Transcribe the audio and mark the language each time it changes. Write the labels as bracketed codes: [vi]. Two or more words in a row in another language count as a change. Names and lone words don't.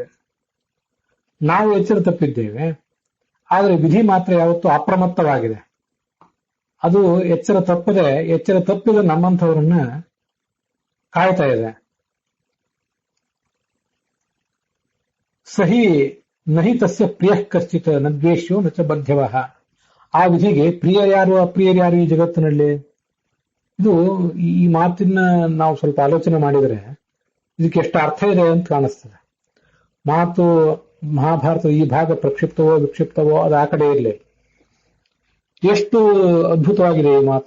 [kn] ನಾವು ಎಚ್ಚರ ತಪ್ಪಿದ್ದೇವೆ, ಆದರೆ ವಿಧಿ ಮಾತ್ರ ಯಾವತ್ತೂ ಅಪ್ರಮತ್ತವಾಗಿದೆ. ಅದು ಎಚ್ಚರ ತಪ್ಪಿದ ನಮ್ಮಂಥವರನ್ನ ಕಾಯ್ತಾ ಇದೆ. [sa] ಸಹಿ ನಹಿ ತಸ್ಯ ಪ್ರಿಯ ಕಶ್ಚಿತ್ ನ ದ್ವೇಷ್ಯೋ ನ ಚ ಬದ್ಧವಃ. [kn] ಆ ವಿಧಿಗೆ ಪ್ರಿಯರ್ಯಾರು ಅಪ್ರಿಯರ್ಯಾರು ಈ ಜಗತ್ತಿನಲ್ಲಿ? ಇದು ಈ ಮಾತಿನ ನಾವು ಸ್ವಲ್ಪ ಆಲೋಚನೆ ಮಾಡಿದರೆ ಇದಕ್ಕೆ ಎಷ್ಟು ಅರ್ಥ ಇದೆ ಅಂತ ಕಾಣಿಸ್ತದೆ. ಮಾತು ಮಹಾಭಾರತದ ಈ ಭಾಗ ಪ್ರಕ್ಷಿಪ್ತವೋ ವಿಕ್ಷಿಪ್ತವೋ ಅದು ಆ ಕಡೆ ಇರಲಿ, ಎಷ್ಟು ಅದ್ಭುತವಾಗಿದೆ ಈ ಮಾತು.